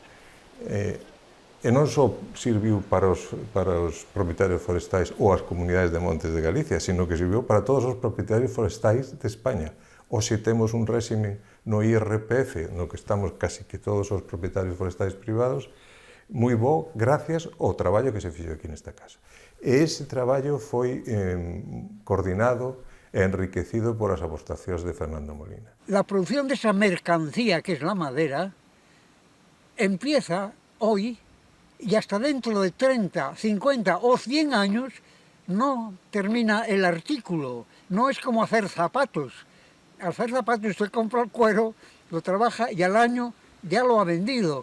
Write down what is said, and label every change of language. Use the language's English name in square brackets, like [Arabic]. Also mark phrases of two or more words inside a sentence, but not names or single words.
[Galician] E non só serviu para os propietarios forestais ou as comunidades de montes de Galicia, sino que serviu para todos os propietarios forestais de España, Hoxe temos un réxime no IRPF, no que estamos casi que todos os propietarios forestais privados, moi bo gracias ao traballo que se fixo aquí nesta casa. E ese traballo foi coordinado e enriquecido por as aportacións de Fernando Molina. [Spanish] La producción de esa mercancía que es la madera empieza hoy y hasta dentro de 30, 50 o 100 años no termina el artículo. No es como hacer zapatos. Al hacer zapatos usted compra el cuero, lo trabaja y al año ya lo ha vendido.